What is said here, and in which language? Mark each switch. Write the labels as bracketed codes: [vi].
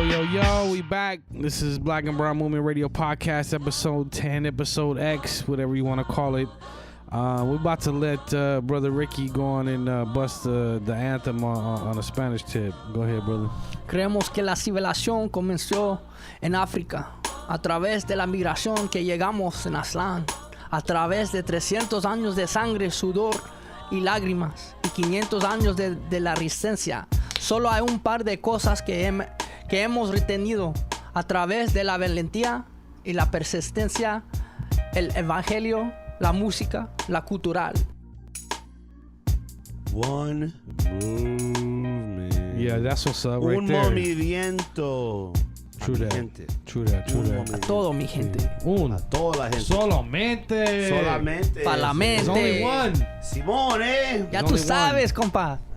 [en] Yo, we back. This is Black and Brown Movement Radio Podcast, episode 10, episode X, whatever you want to call it. We're about to let Brother Ricky go on and bust the anthem on a Spanish tip. Go ahead, brother. [es] Creemos que la civilización comenzó en África, a través de la migración que llegamos en Aztlán, a través de 300 años de sangre, sudor y lágrimas, y 500 años de la resistencia. Solo hay un par de cosas que hemos retenido a través de la valentía y la persistencia, el evangelio, la música, la cultural. [en] One movement. Yeah, that's what's up right [es] Un [en] there. [es] movimiento. [en] True that. [es] Gente. [en] True that. [es] A todo mi gente. A toda la gente. Solamente. Solamente. Pa' la mente. [en] There's only one. [es] Simón, Ya tú [en] only [es] sabes, compa.